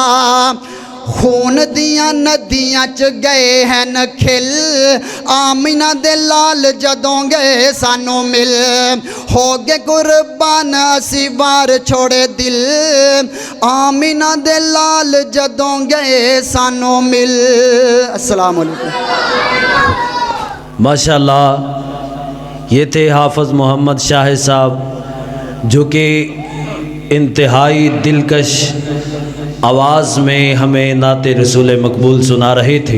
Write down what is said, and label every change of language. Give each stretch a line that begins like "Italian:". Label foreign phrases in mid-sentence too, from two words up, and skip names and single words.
Punjabi: خون دیاں ندیاں چ گئے ہیں کھل، آمینہ دے لال جدوں گئے سانو مل، ہو گے قربان اسی وار چھوڑے دل، آمینہ دے لال جدوں گئے سانو مل۔
Arabic: السلام علیکم۔
Urdu: ماشاءاللہ یہ تھے حافظ محمد شاہ صاحب، جو کہ انتہائی دلکش آواز میں ہمیں نعت رسول مقبول سنا رہے تھے۔